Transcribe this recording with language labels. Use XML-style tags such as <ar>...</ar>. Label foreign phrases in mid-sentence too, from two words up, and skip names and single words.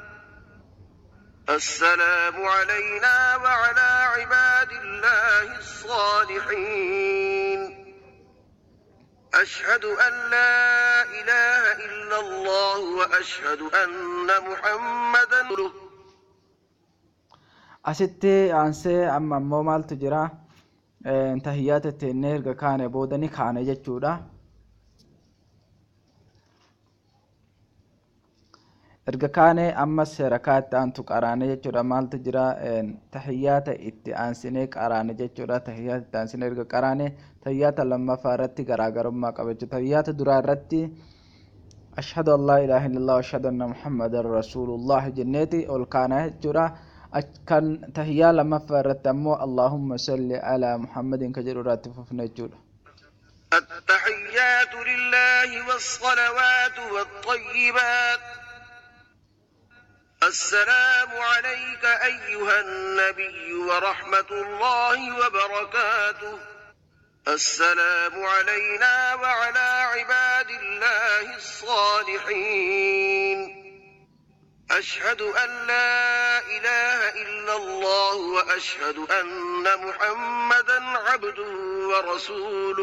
<ar>السلام علينا وعلى عباد الله الصالحين. أشهد أن لا إله إلا الله وأشهد أن محمدا رسول.</ar> <om>Asitti aansee amma immoo maaltu jira? Tahiyyaata teennee erga kaane booda ni kaane jechuudha. erga kaane ammas rakaatti aantu qaraane jechuudha. Maaltu jira tahiyyaata itti aansinee qaraane jechuudha. Tahiyyaata itti aansinee erga qaraane tahiyyaata lammaffaa irratti garaagarummaa qaba jechuudha. Tahiyyaata duraa irratti</om> <ar>أشهد أن لا إله إلا الله وأشهد أن محمدا رسول الله</ar> <om>jenneeti ol kaana jechuudha. kan tahiyyaa lammaffaa irratti ammoo</om> <ar>اللهم صل على محمد</ar> <om>ka jedhu irratti fufne jechuudha.</om> <ar>التحيات لله والصلوات والطيبات السلام عليك أيها النبي ورحمة الله وبركاته السلام علينا وعلى عباد الله الصالحين أشهد أن لا إله إلا الله وأشهد أن محمدا عبده ورسوله</ar>